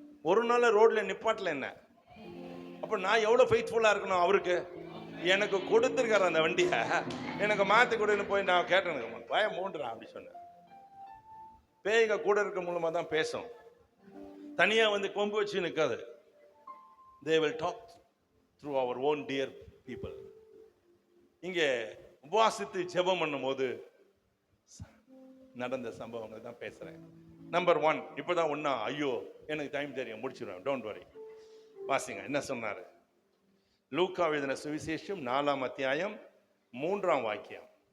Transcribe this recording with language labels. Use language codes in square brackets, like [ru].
[ta] ஒரு நாள் ரோட்ல நிப்பாட்டல என்ன? அப்ப நான் எவ்வளவு ஃபெய்த்ஃபுல்லா இருக்கணும் அவருக்கு? எனக்கு கொடுத்துருக்காரு அந்த வண்டியை, எனக்கு மாத்தி கொடுன்னு போய் நான் கேட்டேன். பயம் மூன்றான் அப்படி சொன்னேன். பேய்க கூட இருக்க மூலமா தான் பேசும், தனியா கொம்பு வச்சு நிற்காது. [en] They will talk through our own dear people. [ta] இங்கே உபவாசித்து ஜெபம் பண்ணும் போது நடந்த சம்பவங்கள் தான் பேசுறேன். நம்பர் 1 இப்பதான் ஒன்னா, ஐயோ எனக்கு டைம் தெரியும் முடிச்சிடுவேன், [en] Don't worry. [ta] வாசிங்க என்ன சொன்னாரு. லூக்கா எழுதின சுவிசேஷம் 4ஆம் அத்தியாயம் 3ஆம் வாக்கியம்.